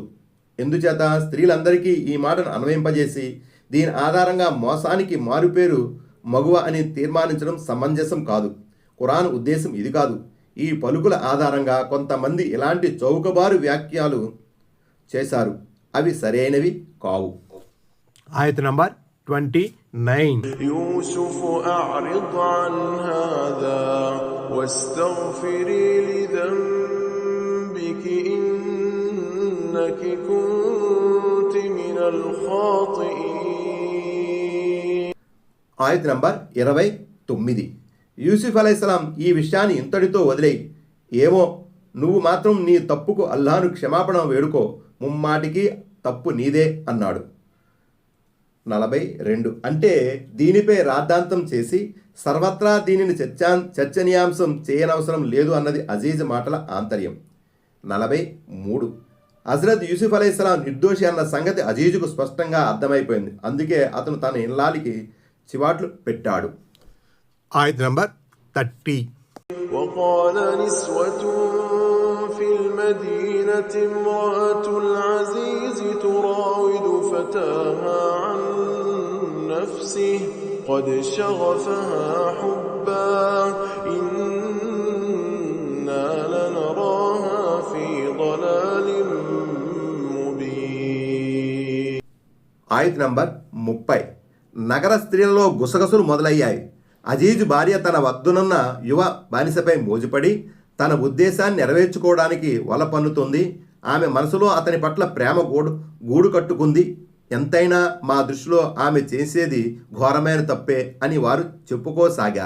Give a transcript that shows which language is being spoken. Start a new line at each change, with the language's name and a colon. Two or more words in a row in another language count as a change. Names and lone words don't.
Telugu: ఎందుచేత స్త్రీలందరికీ ఈ మాటను అన్వయింపజేసి దీని ఆధారంగా మోసానికి మారుపేరు మగువ అని తీర్మానించడం సమంజసం కాదు. ఖురాన్ ఉద్దేశం ఇది కాదు. ఈ పలుకుల ఆధారంగా కొంతమంది ఇలాంటి చౌకబారు వ్యాఖ్యలు చేశారు, అవి సరైనవి కావు. ఆయత నంబర్ 29.
Arabic: يوسف أعرض عن هذا واستغفري لذنبك إنك كنت من الخاطئين.
Telugu: ఆయత నంబర్ 29. యూసుఫ్ అలైహిస్సలాం ఈ విషయాన్ని ఇంతటితో వదిలేయి, ఏమో నువ్వు మాత్రం నీ తప్పుకు అల్లాహ్ను క్షమాపణ వేడుకో, ముమ్మాటికి తప్పు నీదే అన్నాడు. 42. అంటే దీనిపై రాద్ధాంతం చేసి సర్వత్రా దీనిని చర్చనీయాంశం చేయనవసరం లేదు అన్నది అజీజ్ మాటల ఆంతర్యం. 43. హజరత్ యూసుఫ్ అలైహిస్సలాం నిర్దోషి అన్న సంగతి అజీజుకు స్పష్టంగా అర్థమైపోయింది, అందుకే అతను తన ఇల్లాలికి చివాట్లు పెట్టాడు. ఆయత నంబర్ 30.
Arabic: وقال نسوة في المدينة امرأة العزيز تراود فتاها عن نفسه قد شغفها حبا إنا لنراها في ضلال مبين.
Telugu: ఆయత నంబర్ 30. నగర స్త్రీలలో గుసగుసలు మొదలయ్యాయి. అజీజు భార్య తన వద్దనున్న యువ బానిసపై మోజుపడి తన ఉద్దేశాన్ని నెరవేర్చుకోవడానికి వల పన్నుతుంది. ఆమె మనసులో అతని పట్ల ప్రేమ గూడు కట్టుకుంది. ఎంతైనా మా దృష్టిలో ఆమె చేసేది ఘోరమైన తప్పే అని వారు చెప్పుకోసాగారు.